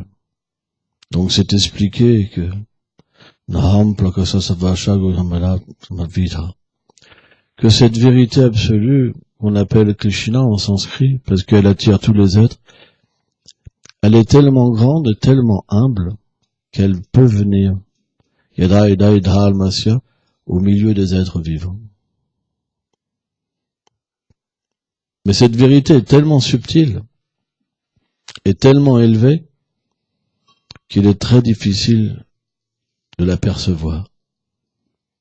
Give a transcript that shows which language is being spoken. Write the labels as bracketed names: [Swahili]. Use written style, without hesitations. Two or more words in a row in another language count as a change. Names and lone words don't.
[French] Donc c'est expliqué que que cette vérité absolue, qu'on appelle Krishna en sanskrit, parce qu'elle attire tous les êtres, elle est tellement grande et tellement humble qu'elle peut venir [Sanskrit] यदा यदा इधल्मस्य [French] au milieu des êtres vivants. Mais cette vérité est tellement subtile est tellement élevé qu'il est très difficile de l'apercevoir.